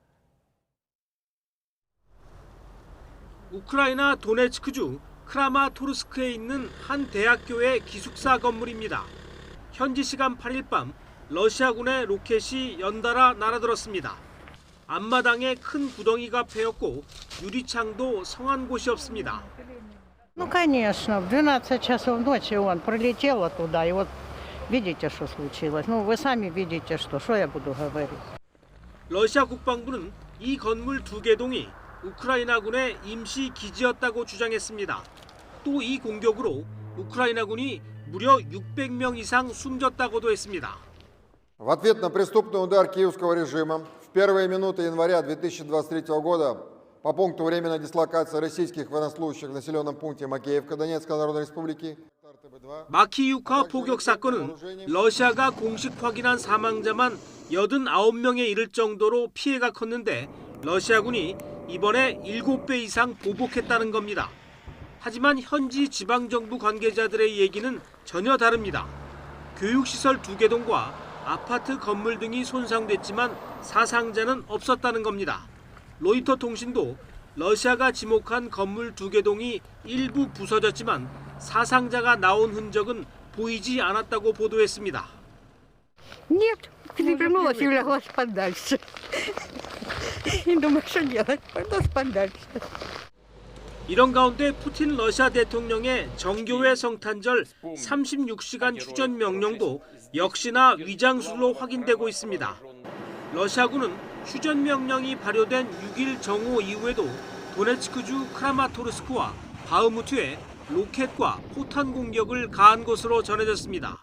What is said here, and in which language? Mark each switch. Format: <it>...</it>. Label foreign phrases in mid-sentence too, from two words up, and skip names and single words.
<ko>우크라이나 도네츠크주 크라마토르스크에 있는 한 대학교의 기숙사 건물입니다. 현지 시간 8일 밤 러시아군의 로켓이 연달아 날아들었습니다. 앞마당에 큰 구덩이가 패였고 유리창도 성한 곳이 없습니다.</ko> <ru>Ну, конечно, в 12 часов ночи он прилетел оттуда, и вот видите, что случилось. Ну, вы сами видите, что я буду говорить.</ru> <ko>러시아 국방부는 이 건물 2개 동이 우크라이나군의 임시 기지였다고 주장했습니다. 또 이 공격으로 우크라이나군이 무려 600명 이상 숨졌다고도 했습니다.</ko> <ru>В ответ на преступный удар киевского режима в первые минуты января 2023 года по пункту временной дислокации российских военнослужащих в населенном пункте Макеевка Донецкой Народной Республики</ru> <ko>마키유카 포격 사건은 러시아가 공식 확인한 사망자만 89명에 이를 정도로 피해가 컸는데 러시아군이 이번에 7배 이상 보복했다는 겁니다. 하지만 현지 지방정부 관계자들의 얘기는 전혀 다릅니다. 교육시설 2개 동과 아파트 건물 등이 손상됐지만 사상자는 없었다는 겁니다. 로이터 통신도 러시아가 지목한 건물 2개 동이 일부 부서졌지만 사상자가 나온 흔적은 보이지 않았다고 보도했습니다.</ko> <ru>Нет, перевернулась и легла спать дальше. И думаю, что делать? Пойду спать дальше.</ru> <ko>이런 가운데 푸틴 러시아 대통령의 정교회 성탄절 36시간 휴전 명령도 역시나 위장술로 확인되고 있습니다. 러시아군은 휴전 명령이 발효된 6일 정오 이후에도 도네츠크주 크라마토르스크와 바흐무트에 로켓과 포탄 공격을 가한 것으로 전해졌습니다.</ko>